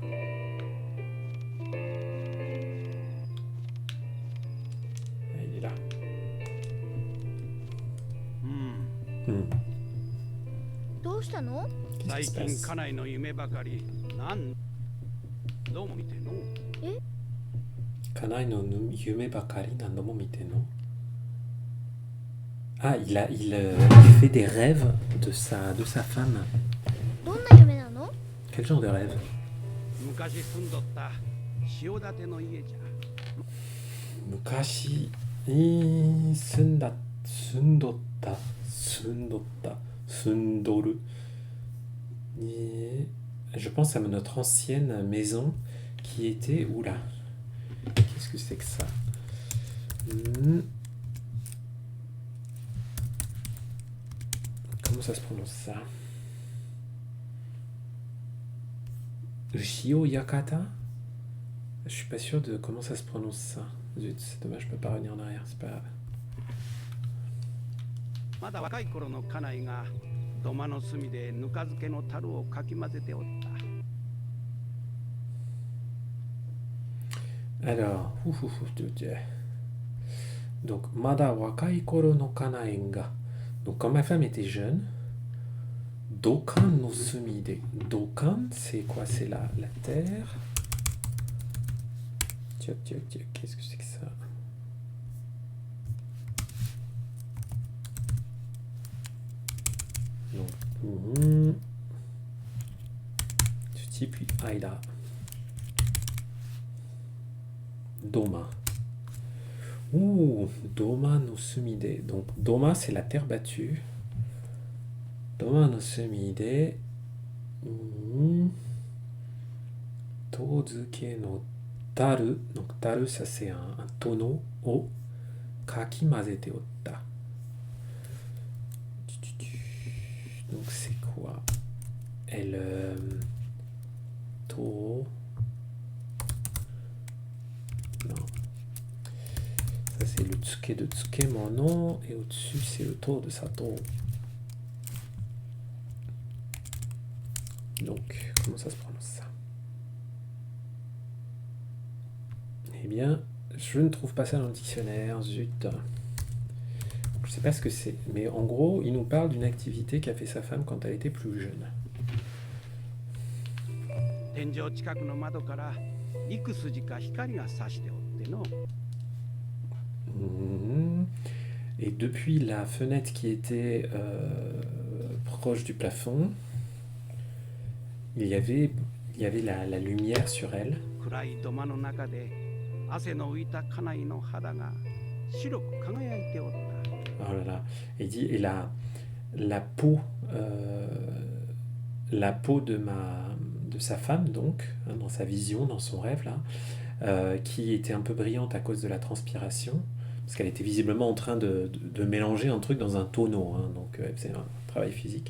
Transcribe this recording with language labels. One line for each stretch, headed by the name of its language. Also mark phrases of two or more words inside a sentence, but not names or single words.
French: Ah, il est là.
Japanese: どうしたの？
French: Qu'est-ce
Japanese: 最
French: qui se
Japanese: 近
French: passe?
Japanese: 家内の夢ばかりどうも見てんの？家内の夢ばかり何度も見ての.
French: Ah, il fait des rêves de sa femme.
Japanese: どんな夢なの？
French: Quel genre de rêve?
Japanese: 昔住んどった塩建ての家じゃ。昔住んどる.
French: Je pense à notre ancienne maison qui était... Oula. Qu'est-ce que c'est que ça? Comment ça se prononce ça? Shio Yakata? Je suis pas sûr de comment ça se prononce ça. Zut, c'est dommage, je peux pas revenir en arrière, c'est pas grave.
Japanese: まだ若い頃の家内が土間の隅でぬか漬けの樽をかき混ぜておった。
French: Alors, donc,
Japanese: まだ若い頃のかなえんが.
French: Donc, quand ma femme était jeune,
Japanese: どかんの隅で.
French: Dokan, c'est quoi? C'est la terre. Tiens, qu'est-ce que c'est que ça? Donc, Tsuchi, puis Aida. Doma. Ouh,
Japanese: 土間の隅で.
French: Donc, Doma, c'est la terre battue.
Japanese: 土間の隅で。とずけの樽.
French: Donc, taru, ça c'est un tonneau.
Japanese: をかき混ぜておった.
French: Donc, c'est quoi? Elle. To. Non. Ça, c'est le tsuke de Tsukemono. Et au-dessus, c'est le to de Sato. Donc, comment ça se prononce ça? Eh bien, je ne trouve pas ça dans le dictionnaire, zut. Je sais pas ce que c'est, mais en gros, il nous parle d'une activité qu'a fait sa femme quand elle était plus jeune.
Japanese: 天井近くの窓から幾筋か光が差しておっての。
French: Et depuis la fenêtre qui était proche du plafond, il y avait la lumière sur elle.
Japanese: 暗い土間の中で汗の浮いた家内の肌が白く輝いておった。
French: Oh là là. Il dit, et la peau de sa femme, donc, hein, dans sa vision, dans son rêve, là, qui était un peu brillante à cause de la transpiration, parce qu'elle était visiblement en train de mélanger un truc dans un tonneau, hein, donc elle faisait un travail physique.